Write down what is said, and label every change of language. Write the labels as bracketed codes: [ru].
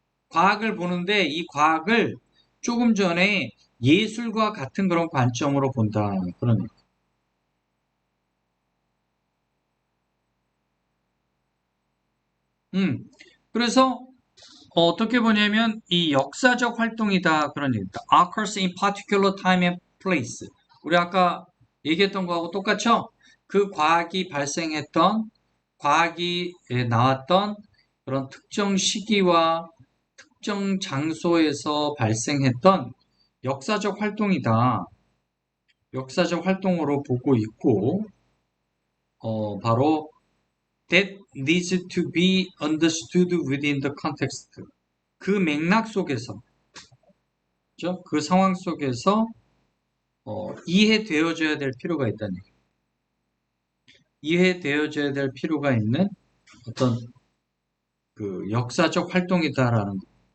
[ko] 과학을 보는데 이 과학을 조금 전에 예술과 같은 그런 관점으로 본다. 그런. 음. 그래서 어떻게 보냐면 이 역사적 활동이다 그런 얘기다. [en] Occurs in particular time and place. [ko] 우리 아까 얘기했던 거하고 똑같죠? 그 과학이 발생했던 과학이 나왔던 그런 특정 시기와 특정 장소에서 발생했던 역사적 활동이다. 역사적 활동으로 보고 있고 바로 [en] that needs to be understood within the context. [ko] 그 맥락 속에서, 그죠? 그 상황 속에서 이해되어져야 될 필요가 있다는 얘기예요. 이해되어져야 될 필요가 있는 어떤 그 역사적 활동이다라는 거.